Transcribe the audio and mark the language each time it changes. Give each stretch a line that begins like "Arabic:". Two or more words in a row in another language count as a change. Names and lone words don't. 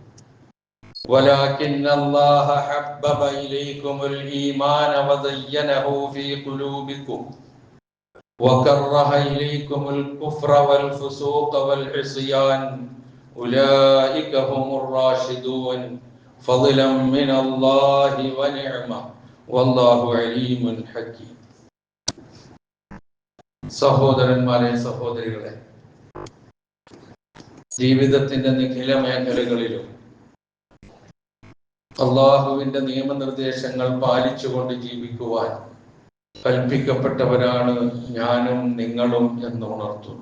Arabic: ولكن الله حبب إليكم الإيمان وزينه في قلوبكم وكره إليكم الكفر والفسوق والعصيان أولئك هم الراشدون فضلا من الله ونعمة والله عليم حكيم
Malayalam: സഹോദരന്മാരെ സഹോദരികളെ, ജീവിതത്തിന്റെ നിഖില മേഖലകളിലും അള്ളാഹുവിന്റെ നിയമനിർദ്ദേശങ്ങൾ പാലിച്ചുകൊണ്ട് ജീവിക്കുവാൻ കൽപ്പിക്കപ്പെട്ടവരാണ് ഞാനും നിങ്ങളും എന്ന് ഉണർത്തുന്നു.